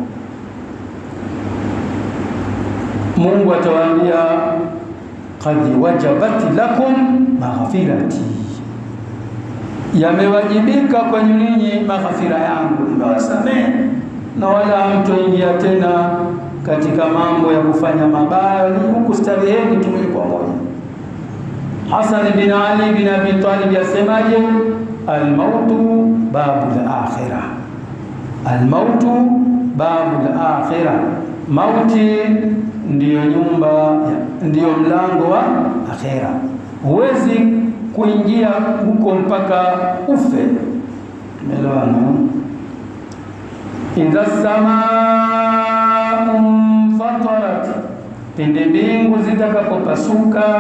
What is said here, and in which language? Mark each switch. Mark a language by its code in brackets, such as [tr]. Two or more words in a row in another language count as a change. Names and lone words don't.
[sw] Mungu atawaambia, [ar] قد وجبت لكم مغفرتي, [sw] yamewajibika kwa nyinyi maghfira yangu, nimewasamehe na wala hamtoingia tena katika mambo ya kufanya mabaya, ni huku stareheni tu pamoja. Hasan bin Ali bin Abi Talib yasemaje? [ar] الموت باب الآخرة، الموت باب الآخرة, [sw] mauti ndiyo nyumba, ndiyo mlango wa akhira. Huwezi kuingia huko mpaka ufe. Umeelewana? [ar] إذا السماء انفطرت, [sw] pindi mbingu zitakapopasuka.